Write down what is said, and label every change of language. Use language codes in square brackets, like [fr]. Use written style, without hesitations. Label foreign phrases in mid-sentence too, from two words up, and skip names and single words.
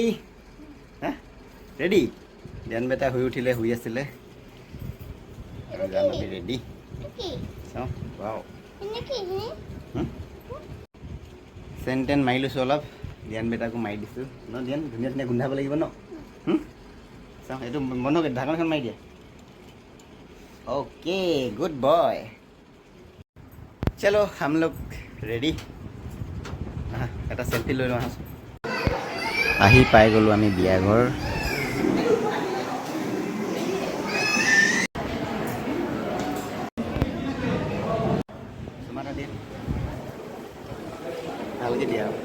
[as] হা ৰেডি? দিয়ান বেটা শুই উঠিলে, শুই আছিলে। আমি ৰেডি। চাওঁ, ৱাও। চেন টেন মাৰি লৈছোঁ অলপ, দিয়ান বেটাকো মাৰি দিছোঁ ন। দিয়ান ধুনীয়া ধুনীয়া গোন্ধাব লাগিব ন। চাওঁ, এইটো বন্ধ কৰি ঢাকনখন মাৰি দিয়া। [hi] ओके, [en] good boy. [hi] चलो हम लोग रेडी। [as] এটা সেলফি লৈ লওঁ। আহি পাই গ'লোঁ আমি বিয়া ঘৰ। ভালকৈ দিয়া।